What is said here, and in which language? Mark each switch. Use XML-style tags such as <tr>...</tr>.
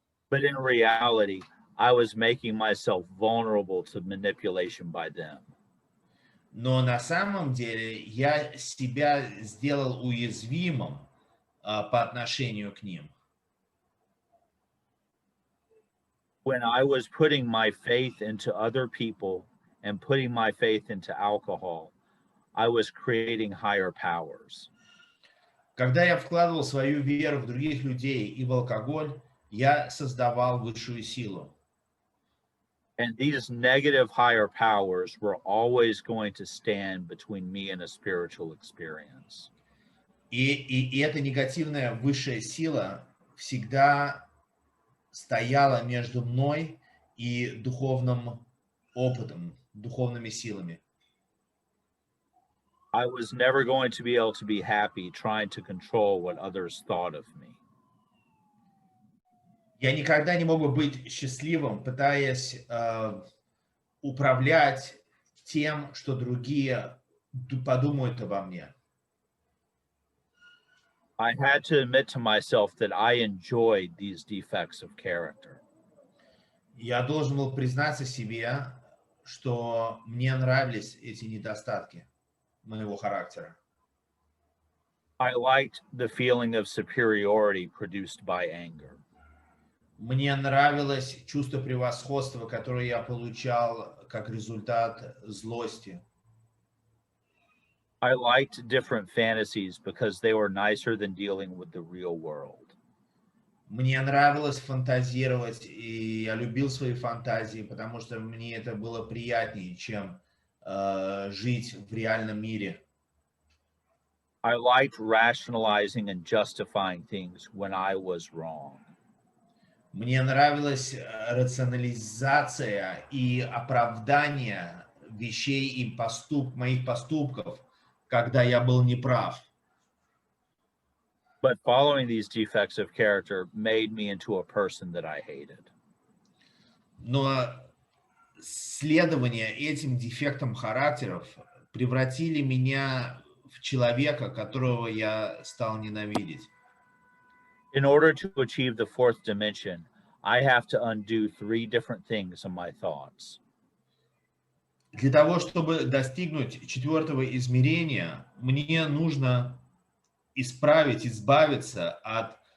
<en>But in reality, I was making myself vulnerable to manipulation by them.</en> <ru>Но на самом деле я себя сделал уязвимым по отношению к ним.</ru> <en>When I was putting my faith into other people and putting my faith into alcohol, I was creating higher powers.</en> <ru>Когда я вкладывал свою веру в других людей и в алкоголь, я создавал высшую силу.</ru> <en>And these negative higher powers were always going to stand between me and a spiritual experience.</en> <ru>И эта негативная высшая сила всегда стояла между мной и духовным опытом, духовными силами.</ru> <en>I was never going to be able to be happy trying to control what others thought of me.</en> <ru>Я никогда не мог бы быть счастливым, пытаясь управлять тем, что другие подумают обо мне.</ru> <en>I had to admit to myself that I enjoyed these defects of character.</en> <ru>Я должен был признаться себе, что мне нравились эти недостатки моего характера.</ru> <en>I liked the feeling of superiority produced by anger.</en> <ru>Мне нравилось чувство превосходства, которое я получал как результат злости.</ru> <en>I liked different fantasies because they were nicer than dealing with the real world.</en> <ru>Мне нравилось фантазировать, и я любил свои фантазии, потому что мне это было приятнее, чем жить в реальном мире.</ru> <en>I liked rationalizing and justifying things when I was wrong.</en> <ru>Мне нравилась рационализация и оправдание вещей и моих поступков, когда я был неправ.</ru> <en>But following these defects of character made me into a person that I hated.</en> <ru>Но следование этим дефектам характеров превратили меня в человека, которого я стал ненавидеть.</ru> <en>In order to achieve the fourth dimension, I have to undo 3 different things in my thoughts.</en> <ru>Для того, чтобы достигнуть четвертого измерения, мне нужно избавиться от...</ru>